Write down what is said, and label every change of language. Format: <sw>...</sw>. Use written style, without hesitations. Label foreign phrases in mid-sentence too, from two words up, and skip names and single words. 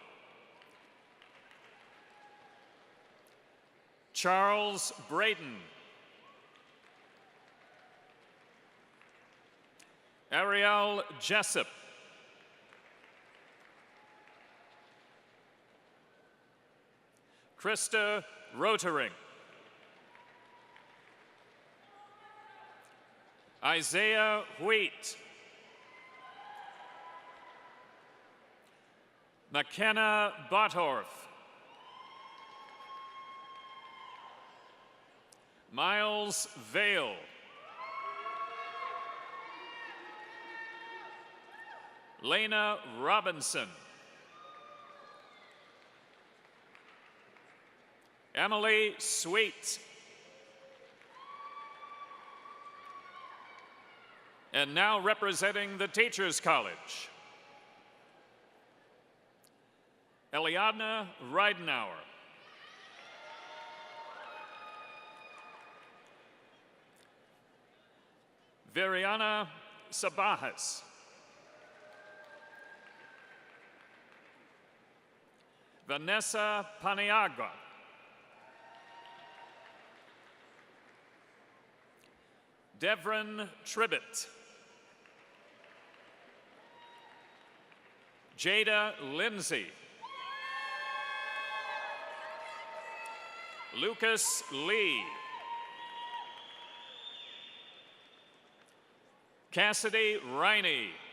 <en>Charles Brayton. Ariel Jessup. Krista Rotering. Isaiah Wheat. McKenna Bottorff. Miles Vale. Lena Robinson. Emily Sweet. And now representing the Teachers College, Eliana Reidenauer. Viriana Sabajas. Vanessa Paniagua. Devron Tribbett. Jada Lindsay. Lucas Lee. Cassidy Riney.</en>